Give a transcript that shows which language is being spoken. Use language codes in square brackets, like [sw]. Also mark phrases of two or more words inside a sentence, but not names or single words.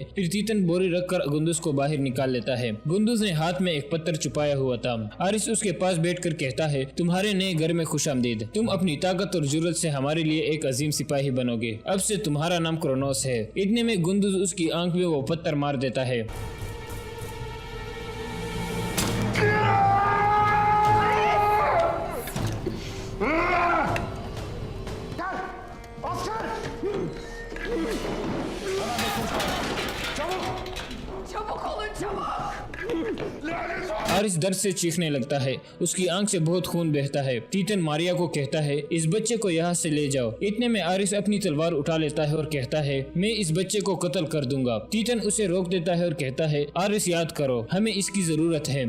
[hi] फिर तीतन बोरी रखकर गुंदुज को बाहर निकाल लेता है। गुंदुज ने हाथ में एक पत्थर छुपाया हुआ था। आरिस उसके पास बैठकर कहता है, तुम्हारे नए घर में खुशामदीद। तुम अपनी ताकत और जुर्रत से हमारे लिए एक अजीम सिपाही बनोगे। अब से तुम्हारा नाम क्रोनोस है। इतने में गुंदुज उसकी आंख में वो पत्थर मार देता है। [tr] çabuk olun çabuk! [hi] आरिस दर्द से चीखने लगता है। उसकी आंख से बहुत खून बहता है। तीतन मारिया को कहता है, इस बच्चे को यहाँ से ले जाओ। इतने में आरिस अपनी तलवार उठा लेता है और कहता है, मैं इस बच्चे को कत्ल कर दूंगा। तीतन उसे रोक देता है और कहता है, आरिस याद करो, हमें इसकी जरूरत है।